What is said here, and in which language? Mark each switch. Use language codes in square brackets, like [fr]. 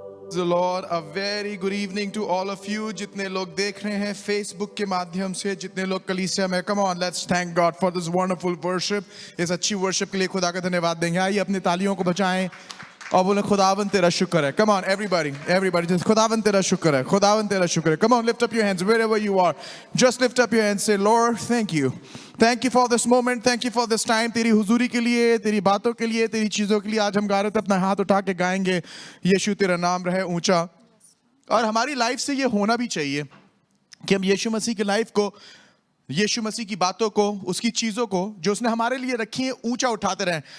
[en] The Lord, a very good evening to all of you. [hi] जितने लोग देख रहे हैं Facebook के माध्यम से, जितने लोग कलीसिया में, [en] come on, let's thank God for this wonderful worship. [hi] इस अच्छी worship के लिए खुदा का धन्यवाद देंगे। आइए अपनी तालियों को बजाएं और बोले खुदावन तेरा शुक्र है। [en] Come on, everybody, just [hi] खुदावन तेरा शुक्र है, खुदावन तेरा शुक्र है। [en] Come on, lift up your hands wherever you are. Just lift up your hands, say, Lord, thank you. Thank you for this moment, thank you for this time. [hi] तेरी हुजूरी के लिए, तेरी बातों के लिए, तेरी चीज़ों के लिए आज हम गा रहे थे, अपना हाथ उठा के गाएंगे, यीशु तेरा नाम रहे ऊंचा। और हमारी लाइफ से ये होना भी चाहिए कि हम यीशु मसीह की लाइफ को, यीशु मसीह की बातों को, उसकी चीज़ों को जो उसने हमारे लिए रखी है, ऊंचा उठाते रहें।